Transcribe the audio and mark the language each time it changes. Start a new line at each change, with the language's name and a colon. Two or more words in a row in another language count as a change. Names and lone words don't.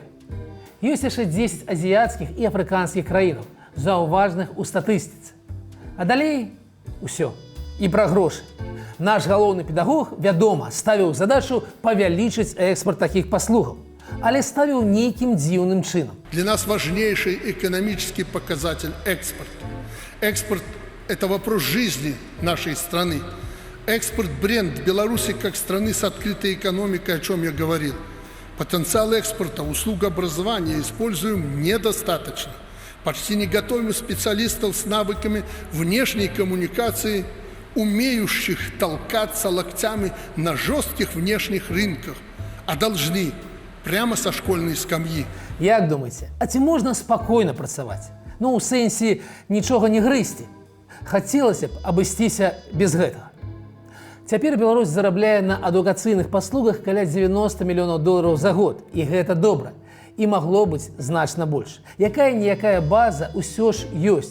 Belarusian: Ёсць яшчэ 10 азіяцкіх і афрыканскіх краінаў, заўважных у статыстыцы. А далей усё. І пра грошы. Наш галоўны педагог, вядома, ставіў задачу павялічыць экспорт такіх паслугаў, але ставіў нейкім дзіўным чынам.
Russian: Для нас важнейший экономический показатель – экспорт. Экспорт – это вопрос жизни нашей страны. Экспорт – бренд Беларуси как страны с открытой экономикой, о чем я говорил. Потенциал экспорта, услуг образования используем недостаточно. Почти не готовим специалистов с навыками внешней коммуникации, умеющих толкаться локтями на жестких внешних рынках, а должны прямо со школьной скамьи.
Belarusian: Як думаеце, а ці можна спакойна працаваць? Ну, у сэнсе нічога не грызці. Хацелася б абысціся без гэтага. Цяпер Беларусь зарабляе на адукацыйных паслугах каля 90 мільёнаў долараў за год. І гэта добра. І магло быць значна больш. Якая-ніякая база ўсё ж ёсць.